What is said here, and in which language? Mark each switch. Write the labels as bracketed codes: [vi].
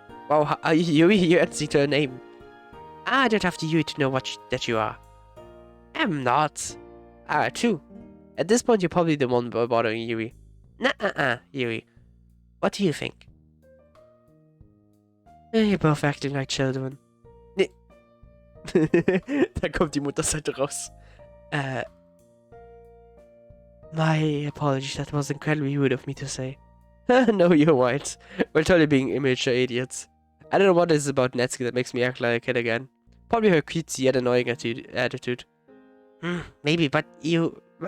[en] Wow, Yui, you're answering to her name. I don't have to Yui to know that you are. I'm not. True. At this point, you're probably the one bothering Yui. Nah, Yui. What do you think? You're both acting like children. [de] Da kommt die Mutterseite raus. [en] My apologies, that was incredibly rude of me to say. No, you're right. We're totally being immature idiots. I don't know what it is about Netsuki that makes me act like a kid again. Probably her cutesy yet annoying attitude. Maybe, but you...